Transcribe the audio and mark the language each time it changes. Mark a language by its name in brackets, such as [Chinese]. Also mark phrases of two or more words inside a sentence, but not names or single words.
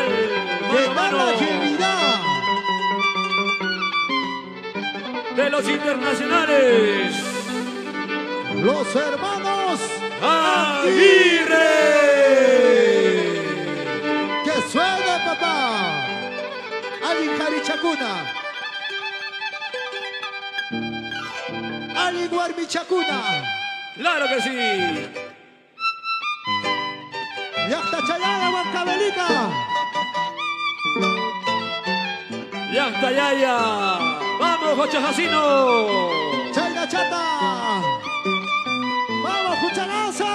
[Spanish] ¿Qué Mano a tal la mano agilidad? de los internacionales. Los hermanos ¡Aguirre! ¡Que suene, papá! [Quechua] Alin Jarichacuna. Alin Guarmichacuna. [Spanish] ¡Claro que sí! Y hasta Chayaya, Huancavelica. ¡Y hasta Yaya! ¡Vamos, Jochajacino! Chayna Chata. ¡Vamos, Juchalaza!